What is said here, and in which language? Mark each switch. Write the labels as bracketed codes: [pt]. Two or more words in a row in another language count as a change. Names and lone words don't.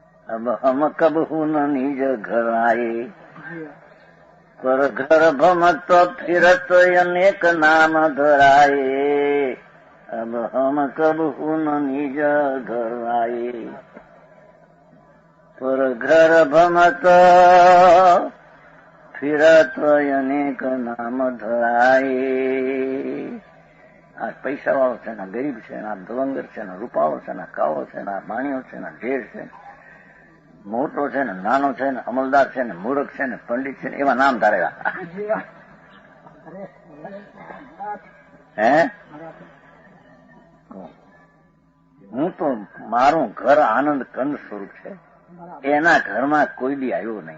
[hi] अब हम कब हूँ न निज घर आए, पर घर भमत फिरत अनेक नाम धराए। अब हम कब हूँ न निज घर आए, पर घर भमत फिरत अनेक नाम ધરાય. [gu] આ પૈસા વાળો છે ને, ગરીબ છે ને, આ દવંગર છે ને, રૂપાળો છે ને, કાળો છે ને, આ બાણીઓ છે ને, ઢેર છે, મોટો છે ને, નાનો છે ને, અમલદાર છે ને, મૂર્ખ છે ને, પંડિત છે ને, એવા નામ ધારેલા. હે હું તો મારું ઘર આનંદ કંદ સ્વરૂપ છે, એના ઘરમાં કોઈ દી આવ્યો નહીં.